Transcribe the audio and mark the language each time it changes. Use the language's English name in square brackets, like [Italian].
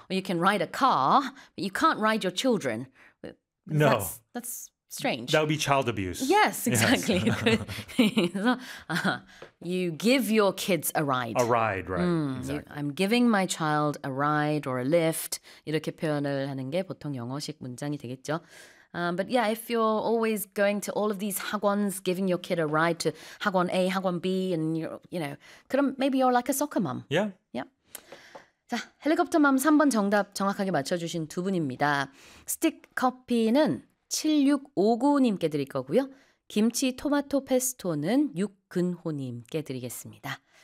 [English] or you can ride a car, but you can't ride your children. No. That's strange. That would be child abuse. Yes, exactly. Yes. You give your kids a ride. A ride, right. Exactly. I'm giving my child a ride or a lift. [Korean] 이렇게 표현을 하는 게 보통 영어식 문장이 되겠죠. [English] But yeah, if you're always going to all of these 학원s, giving your kid a ride to 학원 A, 학원 B, and you're, you know, maybe you're like a soccer mom. Yeah. Yeah. [Korean] 자, 헬리콥터 맘 3번 정답 정확하게 맞춰주신 두 분입니다. 스틱 커피는 7659님께 드릴 거고요. 김치 토마토 페스토는 육근호님께 드리겠습니다.